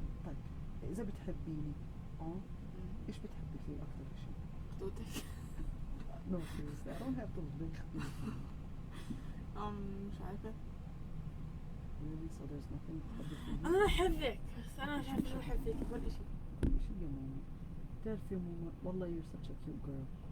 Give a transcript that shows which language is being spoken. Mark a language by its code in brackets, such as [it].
[ar] طيب إذا بتحبيني إيش بتحبي فيه أكثر شيء؟ خطوتك. [en] No, seriously, I don't have those big feet. [ar] مش عارفة. [en] Really? So there's nothing public for you? [ar] أنا أحبك بس أنا مش عارفة شو أحبك ولا شيء. شو يا ماما؟ تعرفي يا ماما والله [en] you're such a cute girl.